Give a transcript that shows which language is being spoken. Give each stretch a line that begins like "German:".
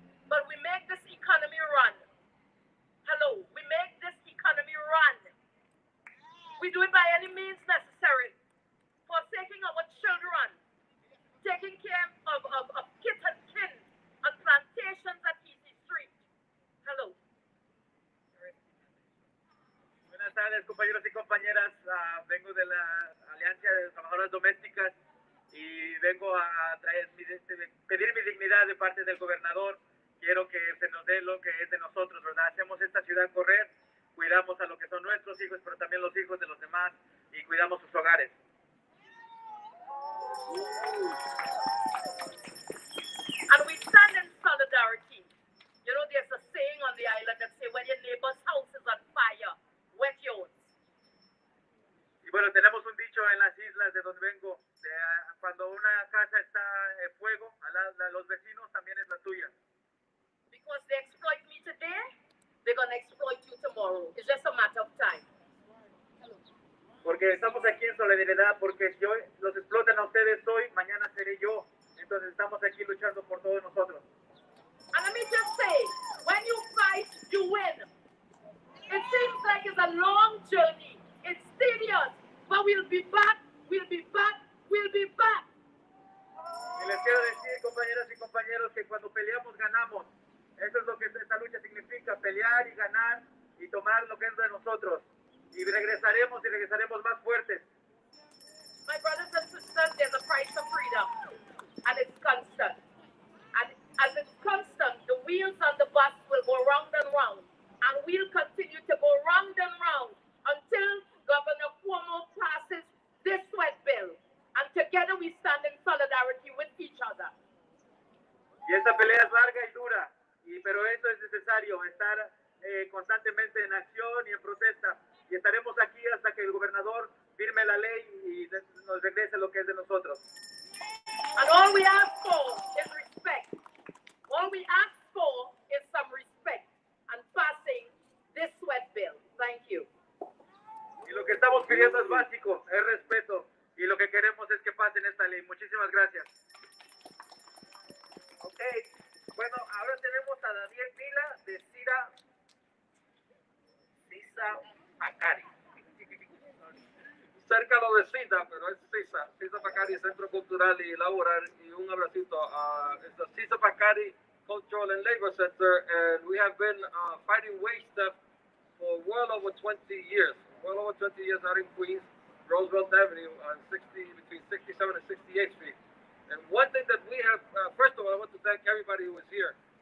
English: But we make this economy run. Hello, we make this economy run. We do it by any means necessary. Forsaking our children. Taking care of kids and kin on plantations at Easy Street. Hello.
Spanish: Buenas tardes, compañeros y compañeras. Vengo de la Alianza de Trabajadoras Domésticas y vengo a pedir mi dignidad de parte del gobernador. Quiero que se nos dé lo que es de nosotros, ¿verdad? Hacemos esta ciudad correr, cuidamos a lo que son nuestros hijos, pero también los hijos de los demás y cuidamos sus hogares.
English: And we stand in solidarity. There's a saying on the island that say, when your neighbor's house is on fire, wet yours.
Spanish: Y bueno, tenemos un dicho en las islas de donde vengo, cuando una casa está en fuego, los vecinos también es la tuya.
English: Because they exploit me today, they're going to exploit you tomorrow. It's just a matter of time.
Spanish: Porque estamos aquí en solidaridad, porque si hoy los explotan a ustedes hoy, mañana seré yo. Entonces estamos aquí luchando por todos nosotros.
English: And let me just say, when you fight, you win. It seems like it's a long journey. It's tedious, but we'll be back, we'll be back, we'll be back.
Spanish: Y les quiero decir, compañeras y compañeros, que cuando peleamos, ganamos. Eso es lo que esta lucha significa, pelear y ganar y tomar lo que es de nosotros. y regresaremos más fuertes.
English: My brothers and sisters, there's a price of freedom, and it's constant. And as it's constant, the wheels on the bus will go round and round, and we'll continue to go round and round until Governor Cuomo passes this sweat bill. And together we stand in solidarity with each other.
Spanish: Y esta pelea es larga y dura, pero eso es necesario, estar constantemente en acción y en protesta. Y estaremos aquí hasta que el gobernador firme la ley y nos regrese lo que es de nosotros.
English: And all we ask for is respect. All we ask for is some respect and passing this sweat bill. Thank you.
Spanish: Y lo que estamos pidiendo es básico, es respeto. Y lo que queremos es que pasen esta ley. Muchísimas gracias. Ok, bueno, ahora tenemos a Daniel Vila de Sisa Pacari. Cerca lo de Sisa, pero es Sisa Pacari, Centro Cultural y Laboral. Y un abracito.
English: It's the Sisa Pacari Cultural and Labor Center, and we have been fighting wage theft for well over 20 years. Well over 20 years out in Queens, Roosevelt Avenue, on between 67 and 68th Street. And one thing that we have, first of all, I want to thank everybody who was here.